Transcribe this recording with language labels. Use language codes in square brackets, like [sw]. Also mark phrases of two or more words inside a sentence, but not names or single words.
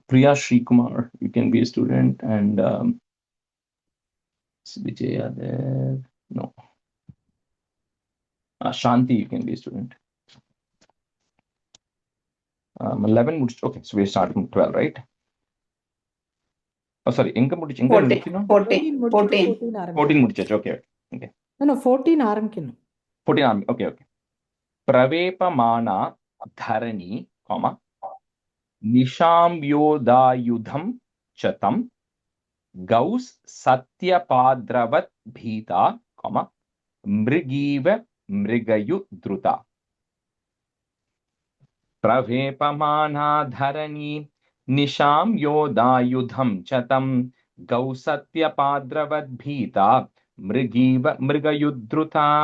[en] Priya Srikumar, you can be a student, and Vijaya there. No. Shanti, you can be a student. [ta] 11 முடிச்சு. [en] Okay, so we start from 12, right? Oh, sorry. [ta] எங்க 14 முடிக்கணும்? 14 முடிச்சாச்சு. [en] Okay. Okay. [ta] No, 14 ஆரம்பிக்கணும். [en] 14 okay, okay. [sa] प्रवेपमाना धरणी, [en] comma, [sa] निशाम्योदायुधं च तं गौस् सत्यपाद्रवत् भीता, comma, मृगीव मृगयुद्रुता. प्रवेपमाना धरणी निशाम्योदायुधं च तं गौस् सत्यपाद्रवत् भीता, मृगीव मृगयुद्रुता.